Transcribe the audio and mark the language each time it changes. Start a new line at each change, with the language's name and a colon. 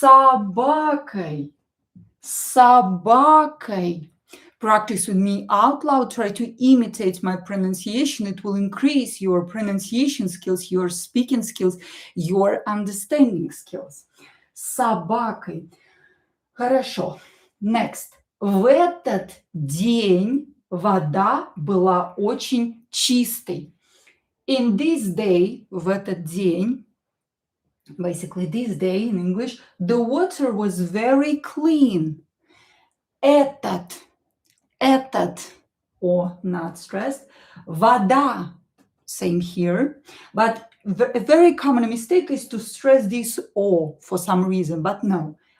Russian: Собакой.
English: Practice with me out loud. Try to imitate my pronunciation. It will increase your pronunciation skills, your speaking skills, your understanding skills.
Russian: Собакой. Хорошо.
English: Next.
Russian: В этот день вода была очень чистой.
English: In this day,
Russian: в этот день,
English: basically this day in English, the water was very clean. Этот, or not stressed, вода, same here, but a very common mistake is to stress this o for some reason, but no.